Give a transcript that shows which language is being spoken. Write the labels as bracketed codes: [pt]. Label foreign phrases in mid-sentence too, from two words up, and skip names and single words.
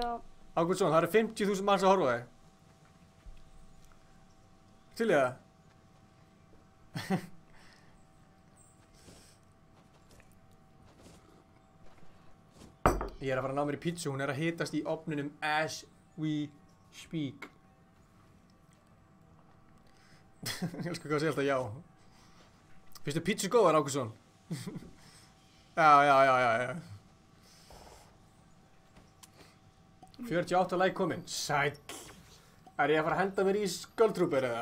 [is] Ágústsson, það eru 50.000 manns að horfa þig. Til í það? Ég er að fara að ná mér í pítsu, hún er að hitast í ofninum [en] as we speak. [is] Ég elskar hvað að segja alltaf já. Finnst þið pítsu góðar, Ágústsson? Já. 48 like komin. Sæll. Er ég að fara að henda mér í Skulltrooper eða?